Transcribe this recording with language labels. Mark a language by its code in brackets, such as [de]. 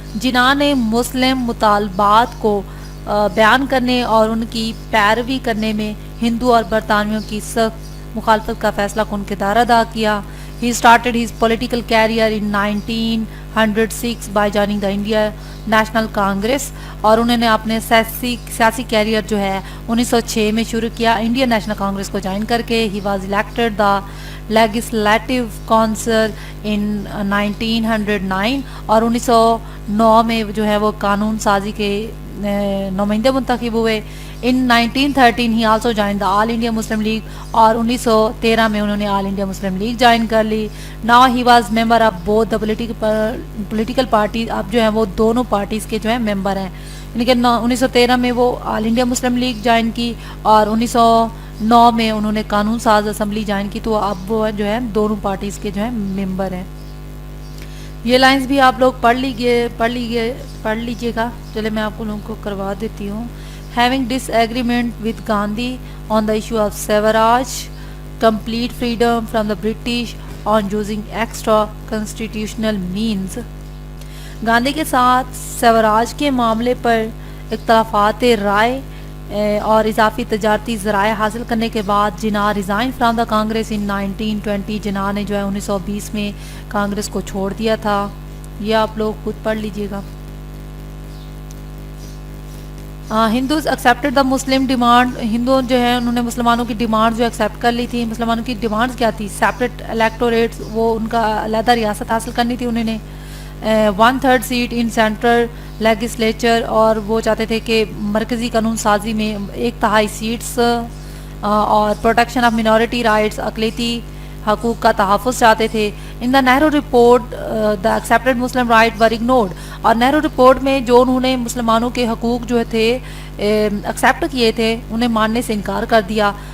[ur] جناح نے مسلم مطالبات کو بیان کرنے اور ان کی پیروی کرنے میں ہندو اور برطانویوں کی سخت مخالفت کا فیصلہ کن کردار ادا کیا. [en] He started his political career in 1906 by joining the India National Congress. [ur] اور انہوں نے اپنے سیاسی کیریئر جو ہے 1906 میں شروع کیا انڈین نیشنل کانگریس کو جوائن کر کے. [en] He was elected the legislative council in 1909، [ur] اور 1909 میں جو ہے وہ قانون سازی کے نمائندے منتخب ہوئے. [en] in 1913 he also join the All India Muslim League, [ur] اور 1913 میں انہوں نے آل انڈیا مسلم لیگ جوائن کر لی. [en] now he was member of both the political parties, [ur] اب جو ہیں وہ دونوں پارٹیز کے جو ہیں ممبر ہیں. یعنی کہ 1913 میں وہ آل انڈیا مسلم لیگ جوائن کی, اور 1909 میں انہوں نے قانون ساز اسمبلی جوائن کی, تو اب وہ جو ہے دونوں پارٹیز کے جو ہیں ممبر ہیں. یہ لائنز بھی آپ لوگ پڑھ لیجئے گا. چلے میں آپ لوگوں کو کروا دیتی ہوں. [en] Having disagreement with Gandhi on the issue of severage, complete freedom from the British on using extra constitutional means. [ur] Gandhi کے ساتھ سیوراج کے معاملے پر اختلافات رائے اور اضافی تجارتی ذرائع حاصل کرنے کے بعد جناح [en] Resign from the Congress in 1920. [ur] جناح نے جو ہے 1920 میں کانگریس کو چھوڑ دیا تھا. یہ آپ لوگ خود پڑھ لیجئے گا. [en] Hindus accepted the Muslim demand. [ur] ہندو جو ہے انہوں نے مسلمانوں کی ڈیمانڈ جو ایکسیپٹ کر لی تھی. مسلمانوں کی ڈیمانڈز کیا تھی؟ سیپریٹ الیکٹوریٹس, وہ ان کا علیحدہ ریاست حاصل کرنی تھی انہوں نے. [en] 1/3 seat in central legislature, [ur] اور وہ چاہتے تھے کہ مرکزی قانون سازی میں 1/3 سیٹس, اور [en] protection of minority rights, [ur] اقلیتی حقوق کا تحفظ چاہتے تھے. [en] In the Nehru report the accepted Muslim right were ignored. [ur] اور نہرو رپورٹ میں جو انہوں نے مسلمانوں کے حقوق جو تھے ایکسیپٹ کیے تھے, انہیں ماننے سے انکار کر دیا.